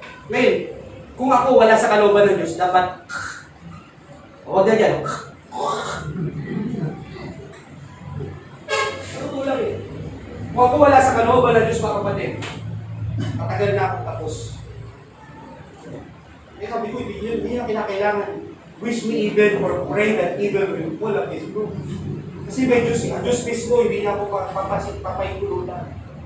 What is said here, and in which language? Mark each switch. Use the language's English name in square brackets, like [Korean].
[Filipino] Ngayon, kung ako wala sa kalooban ng Diyos, dapat, huwag na dyan. Sa totoo lang eh. Kung ako wala sa kalooban ng Diyos, mga kapatid, matagal na akong tapos. Eh sabi ko, hindi na kinakailangan. [English] Wish me evil or pray that evil will fall against you. [Filipino] Kasi may Diyos, ang Diyos mismo, hindi na ako papahintulutan.